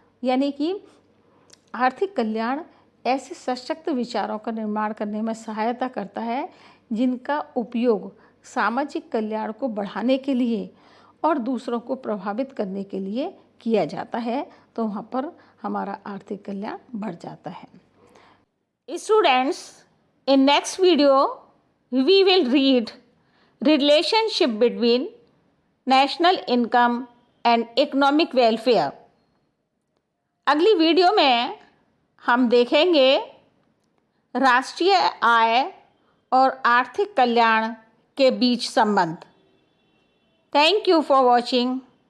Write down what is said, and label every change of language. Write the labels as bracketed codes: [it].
[hi] यानी कि आर्थिक कल्याण ऐसे सशक्त विचारों का निर्माण करने में सहायता करता है जिनका उपयोग सामाजिक कल्याण को बढ़ाने के लिए और दूसरों को प्रभावित करने के लिए किया जाता है, तो वहाँ पर हमारा आर्थिक कल्याण बढ़ जाता है। [en] Students, in next video we will read relationship between national income and economic welfare. [hi] अगली वीडियो में हम देखेंगे राष्ट्रीय आय और आर्थिक कल्याण के बीच संबंध। [en] Thank you for watching.